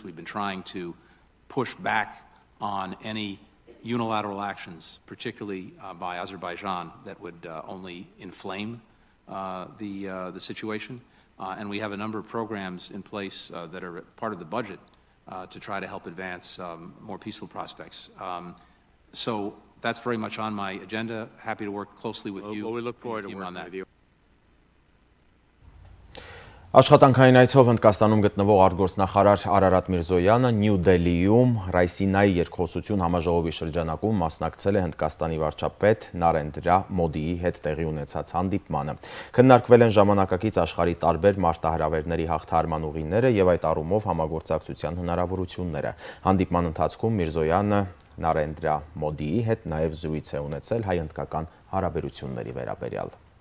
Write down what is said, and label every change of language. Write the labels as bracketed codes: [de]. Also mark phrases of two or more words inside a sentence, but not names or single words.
[en] We've been trying to push back on any unilateral actions, particularly by Azerbaijan, that would only inflame the situation. And we have a number of programs in place that are part of the budget to try to help advance more peaceful prospects. So that's very much on my agenda. Happy to work closely with you. Well, we look forward to working with you. [hy] Աշխատանքային այցով Հնդկաստանում գտնվող արտգործնախարար Արարատ Միրզոյանը Նյու Դելիում Ռայսինայի երկխոսություն համաժողովի շրջանակում մասնակցել է Հնդկաստանի վարչապետ Նարենդրա Մոդիի հետ տեղի ունեցած հանդիպմանը։ Քննարկվել են ժամանակակից աշխարհի տարբեր մարտահրավերների հաղթահարման ուղիները եւ այդ առումով համագործակցության հնարավորությունները։ Հանդիպման ընթացքում Միրզոյանը Նարենդրա Մոդիի հետ նաեւ զրույց է ունեցել հայ-հնդկական հարաբերությունների վերաբերյալ։